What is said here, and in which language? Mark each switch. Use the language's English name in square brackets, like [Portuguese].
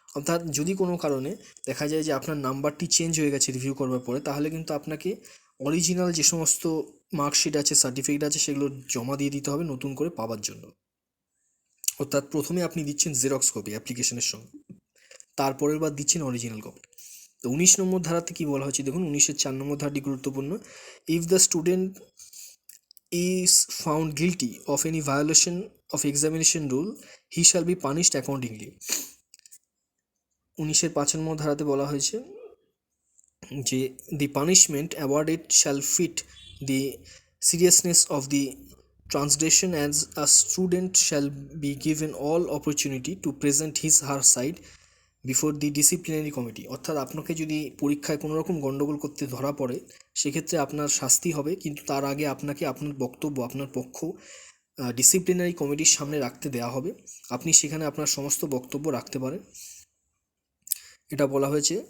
[Bangla] অর্থাৎ যদি কোনো কারণে দেখা যায় যে আপনার নাম্বারটি চেঞ্জ হয়ে গেছে রিভিউ করবার পরে, তাহলে কিন্তু আপনাকে অরিজিনাল যে সমস্ত মার্কশিট আছে, সার্টিফিকেট আছে, সেগুলো জমা দিয়ে দিতে হবে নতুন করে পাওয়ার জন্য। অর্থাৎ প্রথমে আপনি দিচ্ছেন জেরক্স কপি অ্যাপ্লিকেশনের সঙ্গে, তারপরের বার দিচ্ছেন অরিজিনাল কপি। তো 19 নম্বর ধারাতে কি বলা হয়েছে দেখুন, 19(4) নম্বর ধারাটি গুরুত্বপূর্ণ। [English] If the student is found guilty of any violation of examination rule, he shall be punished accordingly. [Bangla] 19(5) নম্বর ধারাতে বলা হয়েছে যে [English] the punishment awarded shall fit the seriousness of the transgression, as a student shall be given all opportunity to present his her side before the disciplinary committee. [Bangla] অর্থাৎ আপনাকে যদি পরীক্ষায় কোনো রকম গণ্ডগোল করতে ধরা পড়ে, সেক্ষেত্রে আপনার শাস্তি হবে, কিন্তু তার আগে আপনাকে আপনার বক্তব্য, আপনার পক্ষ ডিসিপ্লিনারি কমিটির সামনে রাখতে দেওয়া হবে। আপনি সেখানে আপনার সমস্ত বক্তব্য রাখতে পারেন, এটা বলা হয়েছে।